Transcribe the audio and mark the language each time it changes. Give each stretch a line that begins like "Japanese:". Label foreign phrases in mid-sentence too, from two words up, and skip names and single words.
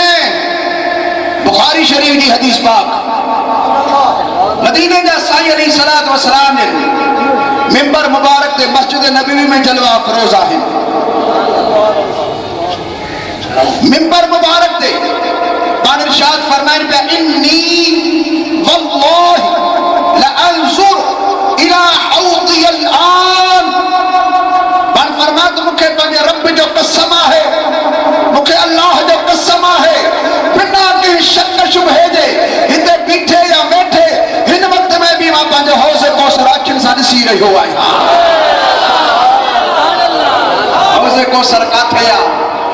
Sindhi: बुखारी शरीफ जी हदीस पाक मदीने जा साईं
Arabic: عليه الصلاة والسلام
Sindhi: ने मिंबर मुबारक ते मस्जिद नबवी में जलवा अफरोज आहिनि। मिंबर मुबारक ते पाण इरशाद फरमाइन पिया
Arabic: إني والله لأنظر إلى حوضي الآن.
Sindhi: पाण फरमात मुखे पंहिंजे रब जो कसम आहे, मुखे अल्लाह जो कसम आहे, बिना कंहिं शक शुबहे जे हिते बीठे या वेठे हिन वक्त में भी मां पंहिंजो हौज़े कौसर अखियुनि सां ॾिसी रहियो आहियां। हौज़े कौसर काथे आहे?